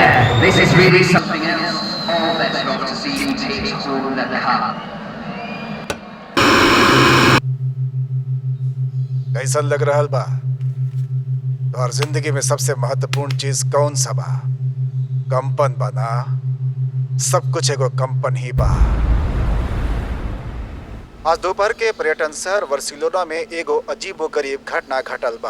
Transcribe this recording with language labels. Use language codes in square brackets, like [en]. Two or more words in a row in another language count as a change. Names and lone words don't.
[en] This is really something else. All bets are off to see who takes home the cup. [bho] कैसन लग रहा बा? तोहर जिंदगी में सबसे महत्वपूर्ण चीज कौन सा बा? कंपन बा ना? सब कुछ एगो कंपन ही बा। आज दोपहर के पर्यटन शहर बार्सिलोना में एगो अजीबोगरीब घटना घटल बा।